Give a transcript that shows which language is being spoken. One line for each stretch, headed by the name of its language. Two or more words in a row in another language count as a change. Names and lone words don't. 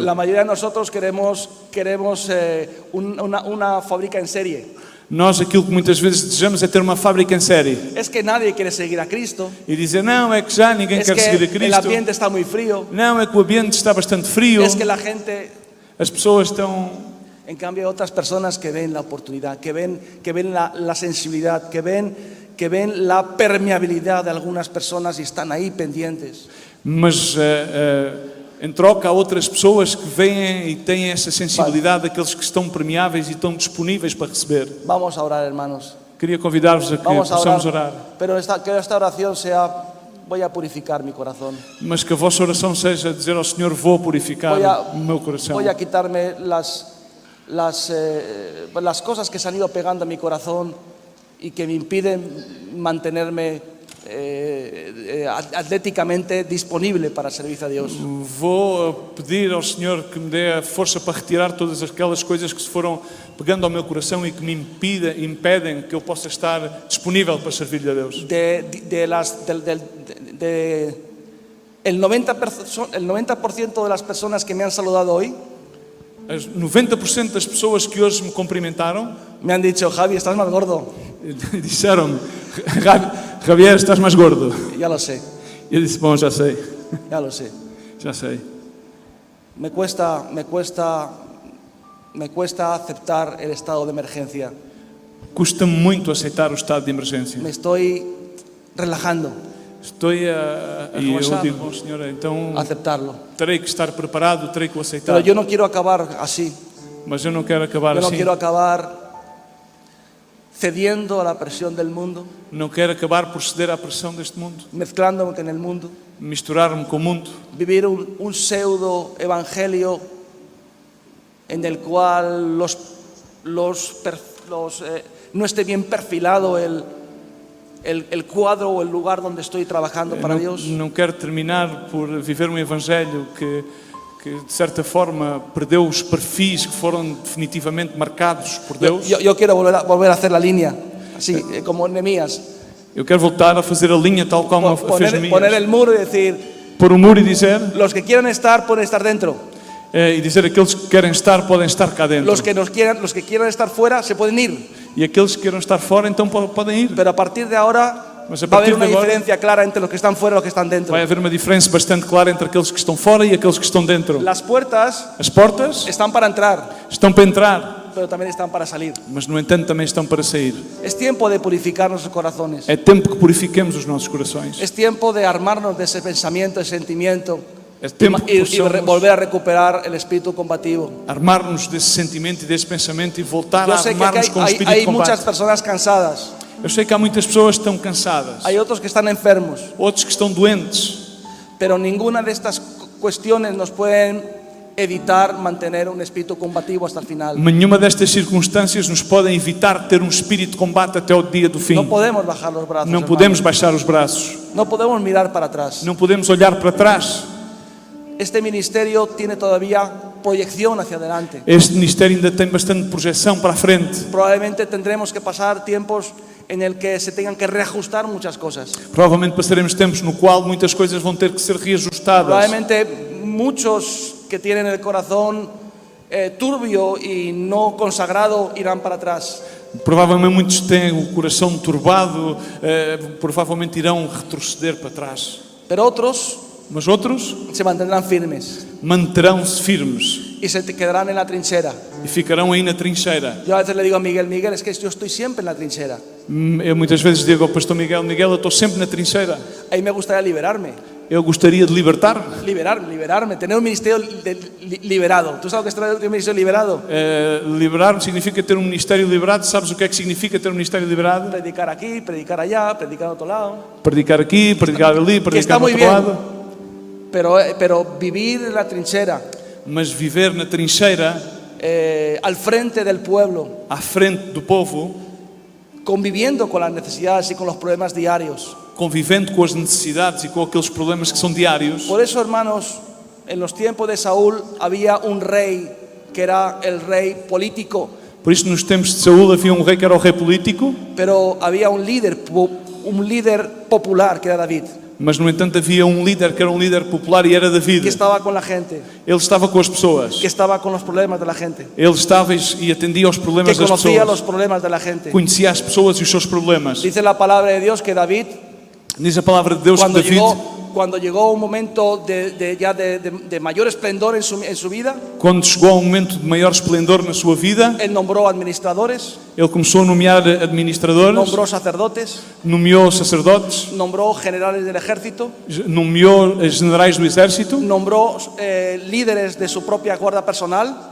Spanish: La mayoría de nosotros queremos una fábrica en serie.
Portuguese: Nós aquilo que muitas vezes desejamos é ter uma fábrica em série
Spanish: Es que nadie quiere seguir a Cristo.
Portuguese: e dizer, não, é que já ninguém
Spanish: Es
Portuguese: quer seguir a
Spanish: que el Cristo. ambiente está muy frío.
Portuguese: Não, é que o ambiente está bastante frio.
Spanish: Es que la gente...
Portuguese: As pessoas estão...
Spanish: En cambio, hay otras personas que ven la oportunidad, que ven la sensibilidad, que ven la permeabilidad de algunas personas y están ahí pendientes.
Portuguese: Mas em troca há outras pessoas que vêm e têm essa sensibilidade daqueles que estão permeáveis e estão disponíveis para receber.
Spanish: Vamos a orar, hermanos.
Portuguese: Queria convidar-vos a que
Spanish: Vamos a
Portuguese: possamos
Spanish: orar.
Portuguese: orar.
Spanish: Pero que esta oración sea, voy a purificar mi corazón.
Portuguese: Mas que a vossa oração seja dizer ao Senhor, vou purificar o meu coração.
Spanish: Voy a quitarme las cosas que se han ido pegando a mi corazón y que me impiden mantenerme atléticamente disponible para servir a Dios.
Portuguese: Vou pedir ao Senhor que me dê a força para retirar todas aquelas coisas que se foram pegando ao meu coração e que me impedem que eu possa estar disponível para servir a Deus.
Spanish: El 90% de las personas que me han saludado hoy
Portuguese: As 90% das pessoas que hoje me cumprimentaram
Spanish: me han dicho, Javi, estás más gordo.
Portuguese: disseram-me, Javier, estás mais gordo.
Spanish: Ya lo sé,
Portuguese: E eu disse, bom, já sei,
Spanish: ya lo sé.
Portuguese: já sei.
Spanish: Me cuesta aceptar el estado de emergencia.
Portuguese: Custa-me muito aceitar o estado de emergência.
Spanish: Me estoy relajando
Portuguese: Estou a E eu relaxar. digo, Bom, Senhor, então
Spanish: a aceptarlo.
Portuguese: terei que estar preparado, terei que o aceitar.
Spanish: Pero yo no quiero acabar así.
Portuguese: Mas eu não quero acabar
Spanish: Yo no
Portuguese: assim.
Spanish: quiero acabar cediendo a la presión del mundo,
Portuguese: Não quero acabar por ceder à pressão deste mundo,
Spanish: mezclándome con el mundo,
Portuguese: misturar-me com o mundo,
Spanish: vivir un pseudo evangelio en el cual no esté bien perfilado el cuadro o el lugar donde estoy trabajando para Dios.
Portuguese: Não quero terminar por viver um evangelho que de certa forma perdeu os perfis que foram definitivamente marcados por Deus.
Spanish: Yo quiero volver a hacer la línea, así como Nehemías.
Portuguese: Eu quero voltar a fazer a linha tal como fez
Spanish: Poner
Portuguese: Neemias.
Spanish: el muro y decir,
Portuguese: Pôr o muro e dizer,
Spanish: los que quieran estar, pueden estar dentro.
Portuguese: E dizer aqueles que querem estar podem estar cá dentro.
Spanish: Los que quieran estar fuera se pueden ir.
Portuguese: E aqueles que queiram estar fora então podem ir.
Spanish: Pero a partir de ahora
Portuguese: Mas a
Spanish: va a haber
Portuguese: partir
Spanish: una
Portuguese: de agora
Spanish: diferencia clara entre los que están fuera y los que están dentro.
Portuguese: vai haver uma diferença bastante clara entre aqueles que estão fora e aqueles que estão dentro.
Spanish: Las puertas
Portuguese: As portas
Spanish: están para entrar,
Portuguese: estão para entrar,
Spanish: pero también están para salir.
Portuguese: mas no entanto também estão para sair.
Spanish: Es tiempo de purificar nuestros corazones.
Portuguese: É tempo que purifiquemos os nossos corações.
Spanish: Es tiempo de armarnos de ese pensamiento, ese sentimiento
Portuguese: É tempo que possamos
Spanish: volver a recuperar el espíritu combativo.
Portuguese: armar-nos desse sentimento e desse pensamento e voltar
Spanish: Yo
Portuguese: a
Spanish: sé que
Portuguese: armar-nos
Spanish: aquí
Portuguese: com o espírito
Spanish: hay
Portuguese: de
Spanish: muchas
Portuguese: combate.
Spanish: personas cansadas,
Portuguese: Eu sei que há muitas pessoas que estão cansadas,
Spanish: hay otros que están enfermos,
Portuguese: outros que estão doentes,
Spanish: pero ninguna de estas cuestiones nos pueden evitar mantener un espíritu combativo hasta el final.
Portuguese: mas nenhuma destas circunstâncias nos podem evitar ter um espírito de combate até o dia do fim.
Spanish: No podemos bajar los brazos,
Portuguese: Não
Spanish: hermanos.
Portuguese: podemos baixar os braços,
Spanish: No podemos mirar para atrás.
Portuguese: não podemos olhar para trás.
Spanish: Este ministerio tiene todavía proyección hacia adelante.
Portuguese: Este ministério ainda tem bastante projeção para a frente.
Spanish: Probablemente tendremos que pasar tiempos en el que se tengan que reajustar muchas cosas.
Portuguese: Provavelmente passaremos tempos no qual muitas coisas vão ter que ser reajustadas.
Spanish: Probablemente muchos que tienen el corazón turbio y no consagrado irán para atrás.
Portuguese: Provavelmente muitos têm o coração turbado, provavelmente irão retroceder para trás.
Spanish: Pero otros
Portuguese: Mas outros
Spanish: se mantendrán firmes
Portuguese: manterão-se firmes
Spanish: y se quedarán en la trinchera.
Portuguese: e ficarão aí na trincheira.
Spanish: Yo a veces le digo a Miguel, Miguel, es que yo estoy siempre en la trinchera.
Portuguese: Eu muitas vezes digo ao pastor Miguel, Miguel, eu estou sempre na trincheira.
Spanish: Ahí me gustaría liberarme,
Portuguese: Eu gostaria de libertar-me.
Spanish: liberarme, tener un ministerio liberado. ¿Tú sabes que es tener un ministerio liberado?
Portuguese: Liberar-me significa ter um ministério liberado. Sabes o que é que significa ter um ministério liberado?
Spanish: Predicar aquí, predicar allá, predicar en otro lado.
Portuguese: Predicar aqui, predicar ali,
Spanish: Que está
Portuguese: predicar no
Spanish: muy
Portuguese: outro
Spanish: bien,
Portuguese: lado.
Spanish: pero vivir en la trinchera,
Portuguese: Mas viver na trincheira,
Spanish: al frente del pueblo,
Portuguese: à frente do povo,
Spanish: conviviendo con las necesidades y con los problemas diarios.
Portuguese: convivendo com as necessidades e com aqueles problemas que são diários.
Spanish: Por eso, hermanos, en los tiempos de Saúl había un rey que era el rey político,
Portuguese: Por isso, nos tempos de Saúl havia um rei que era o rei político,
Spanish: pero había un líder popular que era David,
Portuguese: mas no entanto havia um líder que era um líder popular e era David.
Spanish: que estaba con la gente,
Portuguese: Ele estava com as pessoas.
Spanish: que estaba con los problemas de la gente,
Portuguese: Ele estava e atendia aos
Spanish: que
Portuguese: problemas das
Spanish: conocía los
Portuguese: pessoas.
Spanish: problemas de la gente.
Portuguese: Conhecia as pessoas e os seus problemas.
Spanish: Dice la palabra de Dios que David,
Portuguese: Diz a palavra de Deus que David,
Spanish: cuando llegó un momento de mayor esplendor en su vida,
Portuguese: quando chegou a um momento de maior esplendor na sua vida,
Spanish: él nombró administradores,
Portuguese: ele começou a nomear administradores,
Spanish: nombró sacerdotes,
Portuguese: nomeou sacerdotes,
Spanish: nombró generales del ejército,
Portuguese: nomeou generais do exército,
Spanish: nombró líderes de su propia guardia personal,